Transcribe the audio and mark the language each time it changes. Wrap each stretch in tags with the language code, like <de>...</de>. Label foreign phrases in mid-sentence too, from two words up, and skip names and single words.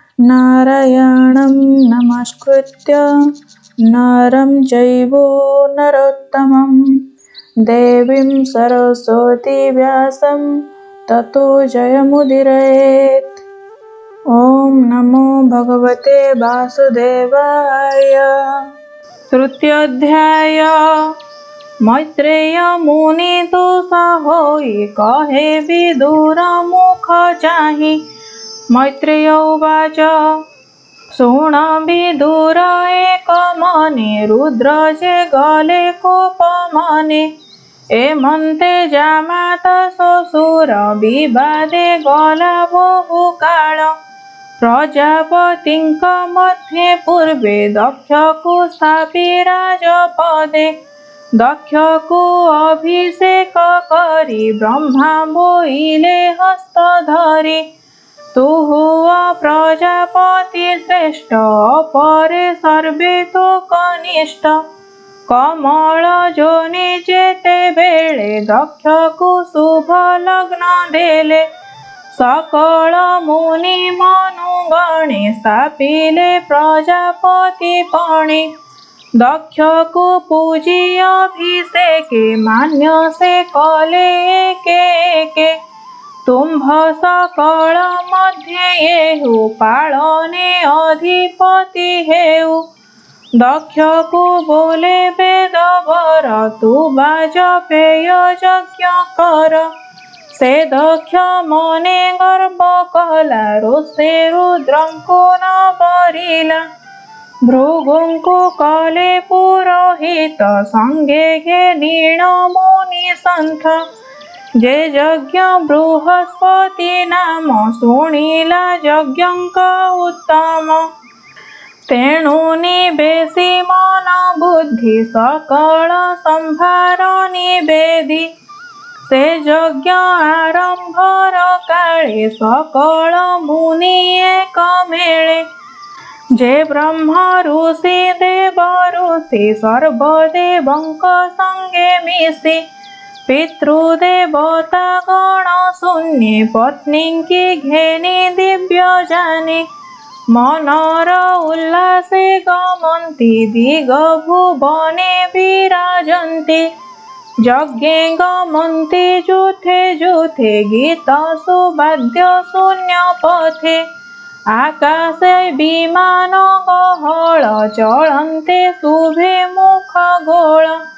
<sa>नारायणं नमस्कृत्य नरं चैव नरोत्तमं देवीं सरस्वती व्यासं ततो जयमुदीरयेत्। ॐ नमो भगवते वासुदेवाय।</sa> <or>ତୃତୀୟୋଽଧ୍ୟାୟ। ମୈତ୍ରେୟ ମୁନି ତୁସା ହୋଇ କହେ ବିଦୁର ମୁଖ ଚାହି। ମୈତ୍ରେୟ ଉବାଚ ଶୁଣ ବିଦୁର ଏକ ମନେ ରୁଦ୍ର ଯେ ଗଲେ କୋପମନେ। ଏମନ୍ତେ ଜାମାତା ଶଶୁର ବିବାଦେ ଗଲା ବହୁ କାଳ। ପ୍ରଜାପତିଙ୍କ ମଧ୍ୟେ ପୂର୍ବେ ଦକ୍ଷକୋ ସ୍ଥାପି ରାଜପଦେ। ଦକ୍ଷକୋ ଅଭିଷେକ କରି ବ୍ରହ୍ମା ବୋଇଲେ ହସ୍ତ ଧରି। ତୁ ପ୍ରଜାପତି ଶ୍ରେଷ୍ଠ ଅପରେ ସର୍ବେ ତୋ କନିଷ୍ଠ। କମଳ ଯୋନି ଯେତେ ବେଳେ ଦକ୍ଷକୋ ଶୁଭ ଲଗ୍ନ ଦେଲେ। ସକଳ ମୁନି ମନୁଗଣେ ସ୍ଥାପିଲେ ପ୍ରଜାପତି ପଣେ। ଦକ୍ଷକୋ ପୂଜି ଅଭିଷେକେ ମାନ୍ୟ ସେ କଲେ ଏକେ ଏକେ। ତୁମ୍ଭ ସକଳ ମଧ୍ୟେ ଯେହୁ ପାଳନେ ଅଧିପତି ହେଉ। ଦକ୍ଷକୋ ବୋଲେ ବେଦବର ତୁ ବାଜପେୟ ଯଜ୍ଞ କର। ସେ ଦକ୍ଷ ମନେ ଗର୍ବ କଲା ରୋଷେ ରୁଦ୍ରଙ୍କୋ ନ ବରିଲା। ଭୃଗୁଙ୍କୋ କଲେ ପୁରୋହିତ ସଙ୍ଗେ ଘେନୀଣ ମୁନି ସନ୍ଥ। ଯେ ଯଜ୍ଞ ବୃହସ୍ପତି ନାମ ଶୁଣିଲା ଯଜ୍ଞଙ୍କ ଉତ୍ତମ। ତେଣୁ ନିବେଶି ମନ ବୁଦ୍ଧି ସକଳ ସମ୍ଭାର ନିବେଦି। ସେ ଯଜ୍ଞ ଆରମ୍ଭର କାଳେ ସକଳ ମୁନି ଏକ ମେଳେ। ଯେ ବ୍ରହ୍ମ ଋଷି ଦେବ ଋଷି ସର୍ବଦେବଙ୍କ ସଙ୍ଗେ ମିଶି। ପିତୃଦେବତା ଗଣ ଶୂନ୍ୟେ ପତ୍ନୀଙ୍କି ଘେନି ଦିବ୍ୟ ଯାନେ। ମନର ଉଲ୍ଲାସେ ଗମନ୍ତି ଦିଗ ଭୁବନେ ବିରାଜନ୍ତି। ଯଜ୍ଞେ ଗମନ୍ତି ଯୂଥେ ଯୂଥେ ଗୀତ ସୁବାଦ୍ୟ ଶୂନ୍ୟ ପଥେ। ଆକାଶେ ବିମାନ ଗହଳ ଚଳନ୍ତେ ଶୁଭେ ମୁଖ ଗୋଳ।</or>